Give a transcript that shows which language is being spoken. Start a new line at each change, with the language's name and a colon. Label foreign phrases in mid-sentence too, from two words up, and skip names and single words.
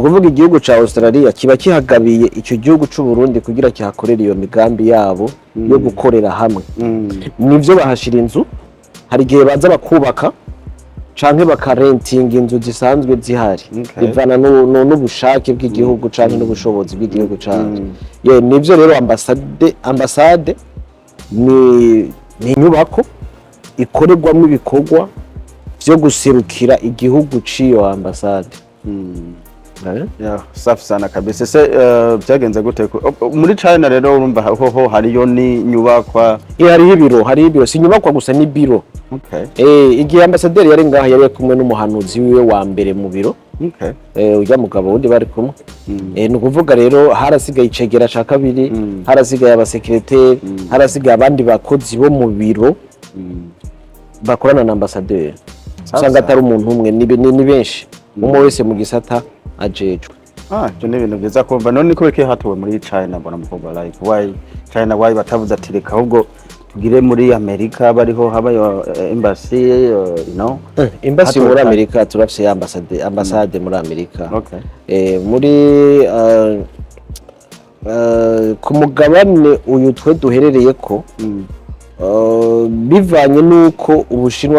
Rundi: kuvuga igihugu ca Australia kiba kihagabiye icyo gihugu cy'u Burundi kugira kihakorera iyo migambi yabo yo gukorera hamwe nivyo bahashira inzu hari gihe baza bakubaka canke bakarentinga inzu zisanzwe zihari bivana n'ubushake bw'igihugu canke n'ubushobozi bw'igihugu canke nivyo rero ambassade ni inyubako ikorerwamo ibikorwa byo guserukira igihugu ciyo ambassade
Swahili: safi sana kabisa
Rundi: se byagenze gute muri China rero urumva ho hariyo ni nyubakwa hari ibiro si nyubakwa gusa ni biro igihe ambasaderi yari ngaha yari kumwe n'umuhanuzi wiwe wa mbere mu biro ujya mugabo wundi bari kumwe ni ukuvuga rero harasigaye icegera ca kabiri harasigaye abasekreteri harasigaye abandi bakozi bo mu biro bakorana na ambasaderi usanga atari umuntu umwe ni benshi umwe wese mu gisata ajejwe cyo ni ibintu byiza kumva none ko bike hatuwe muri China mbona mukobwa
English: like why China why
Rundi: batavuze ati reka ahubwo tugire muri Amerika bariho habayo embassy embassy muri Amerika turafise ambassade muri Amerika muri ku mugabane uyu twe duherereye ko bivanye nuko Ubushinwa